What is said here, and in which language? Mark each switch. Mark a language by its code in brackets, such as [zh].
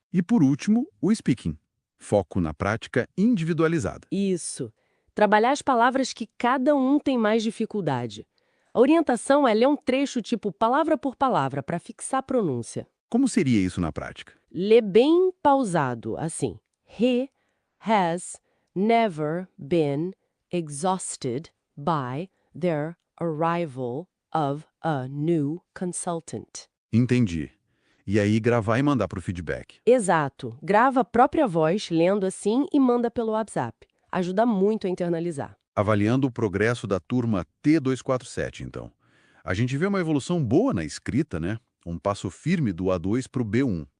[pt] E por último, o speaking. Foco na prática individualizada. Isso. Trabalhar as palavras que cada um tem mais dificuldade. A orientação é ler um trecho tipo palavra por palavra para fixar a pronúncia. Como seria isso na prática? Lê bem pausado, assim. [en] He has never been exhausted by their arrival of a new consultant. [pt] Entendi. E aí gravar e mandar para o feedback. Exato. Grava a própria voz, lendo assim, e manda pelo WhatsApp. Ajuda muito a internalizar. Avaliando o progresso da turma T247, então. A gente vê uma evolução boa na escrita, né? Um passo firme do A2 para o B1.